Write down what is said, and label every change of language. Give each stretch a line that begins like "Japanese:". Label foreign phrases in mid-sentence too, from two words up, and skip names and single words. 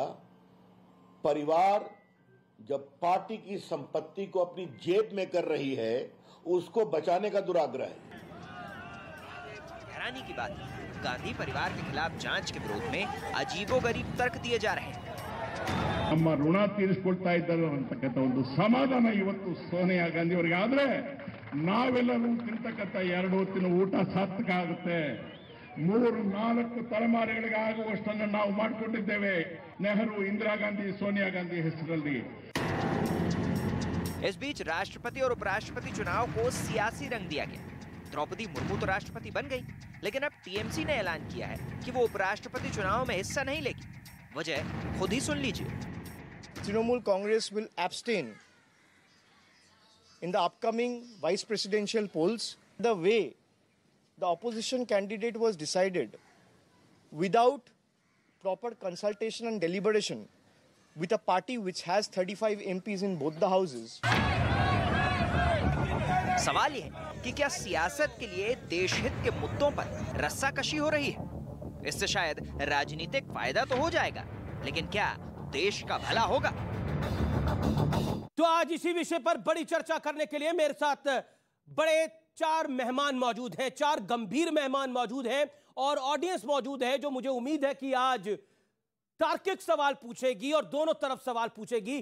Hindi: परिवार जब पार्टी की संपत्ति को अपनी जेब में कर रही है, उसको बचाने का दुराग्रह है। हैरानी की बात है, गांधी परिवार के खिलाफ जांच के विरोध में अजीबोगरीब तर्क दिए जा रहे हैं।
Kannada: ನಮ್ಮ ಋಣ ತೀರಿಸಿಕೊಳ್ತಾ ಇದ್ದರು ಅಂತಕ್ಕಂಥ ಒಂದು ಸಮಾಧಾನ ಇವತ್ತು ಸೋನಿಯಾ ಗಾಂಧಿ ಅವರಿಗೆ ಆದ್ರೆ ನಾವೆಲ್ಲರೂ ತಿಂತಕ್ಕಂಥ 2 ಹೊತ್ತಿನ ಊಟ ಸಾರ್ಥಕ ಆಗುತ್ತೆ। 3-4 ತಲೆಮಾರುಗಳಿಗೆ ಆಗುವಷ್ಟನ್ನು ನಾವು ಮಾಡಿಕೊಂಡಿದ್ದೇವೆ ನೆಹರು, ಇಂದಿರಾ गांधी, सोनिया गांधी ಹೆಸರಲ್ಲಿ।
Hindi: इस बीच राष्ट्रपति और उपराष्ट्रपति चुनाव को सियासी रंग दिया गया। द्रौपदी मुर्मू तो राष्ट्रपति बन गई, लेकिन अब टीएमसी ने ऐलान किया है कि वो उपराष्ट्रपति चुनाव में हिस्सा नहीं लेगी। वजह खुद ही सुन लीजिए।
English: Trinamool Congress will abstain in the upcoming vice presidential polls. The way the opposition candidate was decided without proper consultation and deliberation with a party which has 35 MPs in both the houses.
Hindi: सवाल यह है कि क्या सियासत के लिए देश हित के मुद्दों पर रस्साकशी हो रही है? इससे शायद राजनीतिक फायदा तो हो जाएगा, लेकिन क्या देश का भला होगा। तो आज इसी विषय पर बड़ी चर्चा करने के लिए मेरे साथ बड़े 4 मेहमान मौजूद हैं, 4 गंभीर मेहमान मौजूद हैं और ऑडियंस मौजूद है जो मुझे उम्मीद है कि आज तार्किक सवाल पूछेगी और दोनों तरफ सवाल पूछेगी।